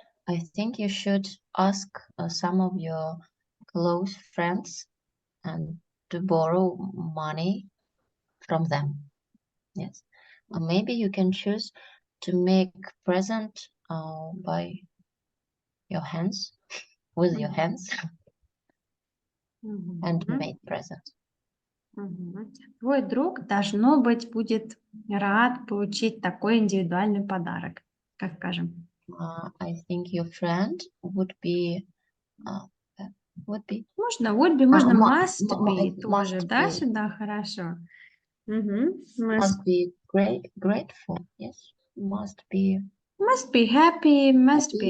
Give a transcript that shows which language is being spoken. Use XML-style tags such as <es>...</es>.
<en>I think you should ask some of your close friends and to borrow money from them. Yes. Or maybe you can choose to make present by your hands, with your hands, and Мгм. made present. Мгм.</en> <ru>Твой друг, должно быть, будет рад получить такой индивидуальный подарок, как скажем.</ru> <en>I think your friend would be would be</en> <ru>Можно</ru> <en>would be,</en> <ru>можно</ru> <en>must be must</en> <ru>тоже, да,</ru> <en>be.</en> <ru>сюда, хорошо. Мгм.</ru> <en>Must be grateful. Yes, must be Must be happy, must be</en>